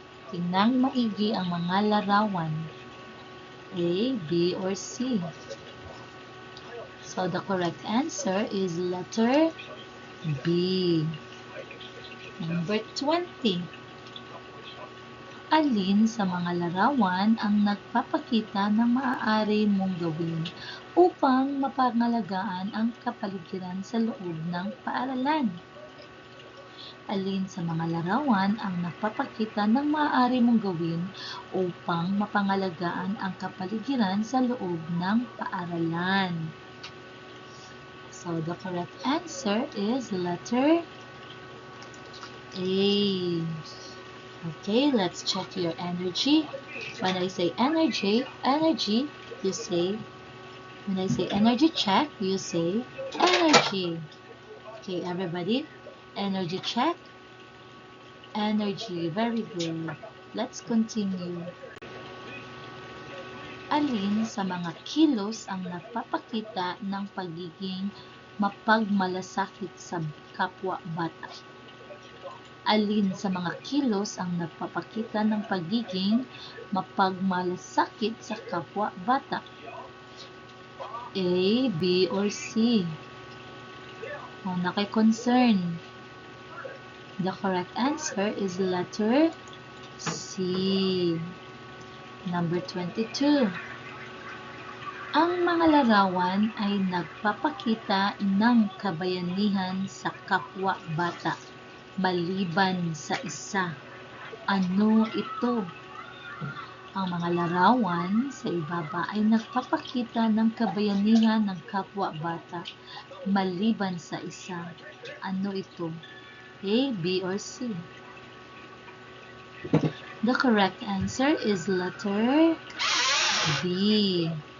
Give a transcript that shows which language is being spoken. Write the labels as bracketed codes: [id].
[tl] Tingnan maigi ang mga larawan. [en] A, B, or C? So the correct answer is letter B. Number 20. [tl] Alin sa mga larawan ang nagpapakita ng maaari mong gawin upang mapangalagaan ang kapaligiran sa loob ng paaralan? Alin sa mga larawan ang nagpapakita ng maaari mong gawin upang mapangalagaan ang kapaligiran sa loob ng paaralan? [en] So the correct answer is letter A. Okay, let's check your energy. When I say energy, you say, when I say energy check, you say energy. Okay, everybody, energy check. Energy, very good. Let's continue. [tl] Alin sa mga kilos ang nagpapakita ng pagiging mapagmalasakit sa kapwa-bata? Alin sa mga kilos ang nagpapakita ng pagiging mapagmalasakit sa kapwa-bata? [en] A, B, or C? [tl] O, naki-concern. [en] The correct answer is letter C. Number 22. [tl] Ang mga larawan ay nagpapakita ng kabayanihan sa kapwa-bata maliban sa isa. Ano ito? Ang mga larawan sa ibaba ay nagpapakita ng kabayanihan ng kapwa-bata maliban sa isa. Ano ito? [en] A, B, or C? The correct answer is letter B.